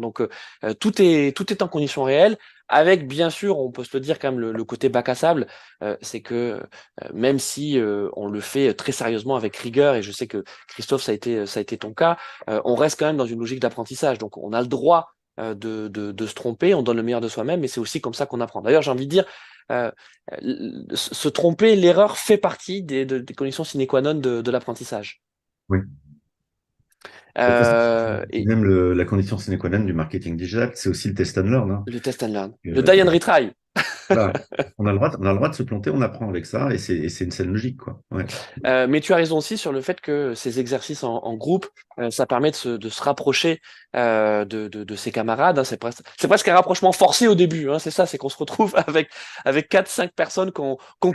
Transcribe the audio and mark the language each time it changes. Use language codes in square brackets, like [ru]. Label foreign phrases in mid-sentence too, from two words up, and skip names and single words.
[fr] Donc, tout est en conditions réelles. Avec, bien sûr, on peut se le dire quand même, le côté bac à sable, c'est que même si on le fait très sérieusement avec rigueur, et je sais que Christophe, ça a été ton cas, on reste quand même dans une logique d'apprentissage. Donc, on a le droit de se tromper, on donne le meilleur de soi-même, mais c'est aussi comme ça qu'on apprend. D'ailleurs, j'ai envie de dire, euh, se tromper, l'erreur fait partie des conditions [la] sine qua non [fr] de l'apprentissage. Oui. De toute façon, c'est Et même la condition [la] sine qua non [fr] du marketing digital, c'est aussi le [en] test and learn, [fr] hein. [en] le test and learn, le Euh, die and retry. [fr] voilà. On a le droit de se planter, on apprend avec ça, et c'est une scène logique, quoi. Ouais. Mais tu as raison aussi sur le fait que ces exercices en groupe, ça permet de se rapprocher de ses camarades, hein. C'est presque un rapprochement forcé au début, hein. C'est ça, c'est qu'on se retrouve avec 4-5 personnes qu'on